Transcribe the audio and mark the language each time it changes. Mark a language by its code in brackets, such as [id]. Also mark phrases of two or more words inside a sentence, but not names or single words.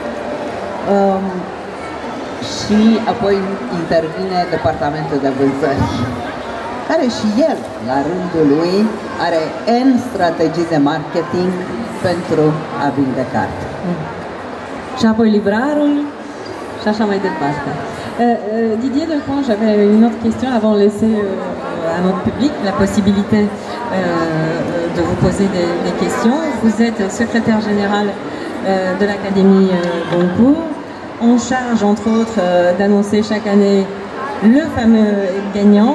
[ro] Și apoi intervine departamentul de vânzări, care și el, la rândul lui, are N strategii de marketing pentru a vinde carte. Și apoi livrarul și așa mai departe. [fr] Didier Delpont, j'avais une autre question avant de laisser à notre public la possibilité de vous poser des questions. Vous êtes secrétaire général de l'Académie Goncourt, en charge entre autres d'annoncer chaque année le fameux gagnant.